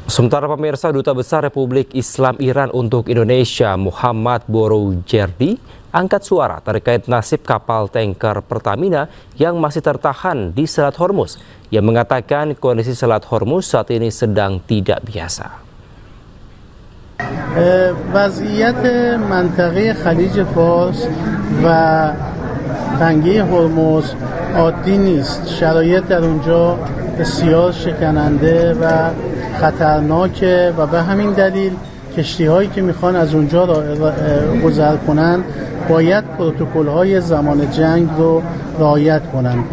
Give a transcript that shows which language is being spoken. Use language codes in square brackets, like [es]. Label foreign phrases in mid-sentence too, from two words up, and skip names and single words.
[id] Sementara pemirsa, Duta Besar Republik Islam Iran untuk Indonesia Muhammad Boroujerdi angkat suara terkait nasib kapal tanker Pertamina yang masih tertahan di Selat Hormuz. Ia mengatakan kondisi Selat Hormuz saat ini sedang tidak biasa. [fa] وضعیت منطقه خلیج فارس و تنگه هرمز عادی نیست. شرایط در اونجا بسیار شکننده و خطرناکه و به همین دلیل کشتی‌هایی که میخوان از اونجا گذر کنن باید پروتکل‌های زمان جنگ رو رعایت کنند.